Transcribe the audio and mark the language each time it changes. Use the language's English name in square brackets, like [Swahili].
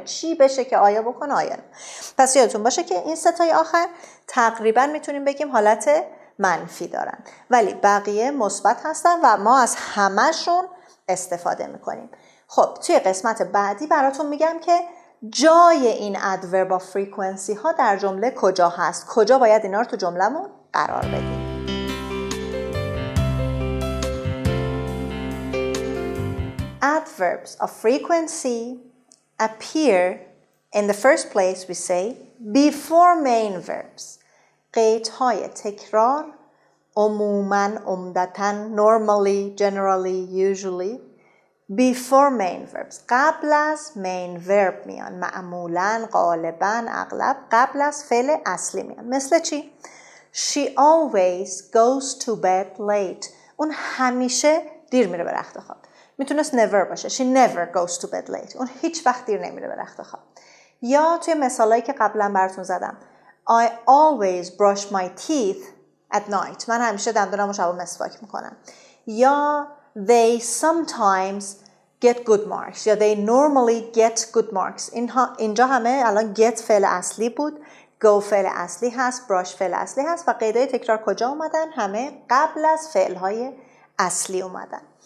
[Persian] چی بشه که آیا بکنه آیا نه. پس یادتون باشه که این ستای آخر تقریبا میتونیم بگیم حالت منفی دارن، ولی بقیه مثبت هستن و ما از همه‌شون استفاده میکنیم. خب توی قسمت بعدی براتون میگم که جای این adverb of frequency ها در جمله کجا هست، کجا باید اینا رو تو جمله‌مون قرار بدیم. [English] Adverbs of frequency appear in the first place, we say, before main verbs. [Persian] قیدهای تکرار عموماً، عمدتاً، [English] normally, generally, usually before main verbs. [Persian] قبل از main verb میان. معمولاً، غالباً، اغلب قبل از فعل اصلی میان. مثل چی؟ [English] She always goes to bed late. [Persian] اون همیشه دیر میره به رخت خواب. میتونست never باشه. [English] She never goes to bed late. [Persian] اون هیچ وقت دیر نمیره به رخت خواب. یا توی مثالایی که قبلا براتون زدم [English] I always brush my teeth at night. [Persian] من همیشه دندونمو شبا مسواک میکنم. [English] یا they sometimes get good marks. یا they normally get good marks. [Persian] اینجا همه الان get فعل اصلی بود، go فعل اصلی هست، brush فعل اصلی هست و قیدهای تکرار کجا اومدن؟ همه قبل از فعلهای اصلی اومدن.